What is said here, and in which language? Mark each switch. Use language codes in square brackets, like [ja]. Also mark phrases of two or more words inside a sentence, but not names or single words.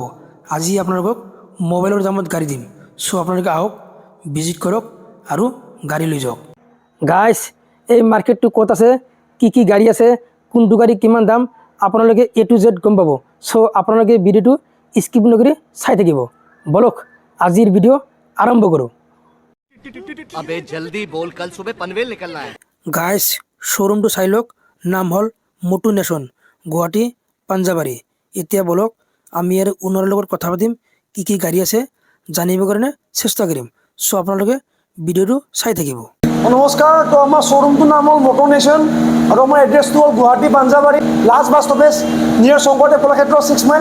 [as] আজি আপোনালোকক মোবাইলৰ দামত গাড়ী দিম। চ' আপোনালোকে আহক, ভিজিট কৰক আৰু গাড়ী লৈ যাওক। গাইজ, এই মাৰ্কেটটো ক'ত আছে, কি গাড়ী আছে, কোনটো গাড়ী কিমান দাম, আপোনালোকে [en] A to Z [as] গম পাব। চ' আপোনালোকে ভিডিঅ'টো স্কিপ নকৰি চাই থাকিব। বলক আজিৰ ভিডিঅ' আৰম্ভ কৰোঁ। [hi] अबे जल्दी बोल, कल सुबह पनवेल निकलना है। [as] গাইজ, শ্ব'ৰুমটো চাই লওক। নাম হ'ল মটু নেশ্যন, গুৱাহাটী পাঞ্জাবাৰী। এতিয়া বলক আমি ইয়াৰ ওনাৰৰ লগত কথা পাতিম, কি গাড়ী আছে জানিবৰ কাৰণে চেষ্টা কৰিম। চ' আপোনালোকে ভিডিঅ'টো চাই থাকিব। নমস্কাৰ, তো আমাৰ শ্ব'ৰুমটোৰ নাম হ'ল মটৰ নেশ্যন আৰু আমাৰ এড্ৰেছটো হ'ল গুৱাহাটী পাঞ্জাবাৰী [en] last bus stoppage near [as] শংকৰদেৱ কলাক্ষেত্ৰ 6 মাইল।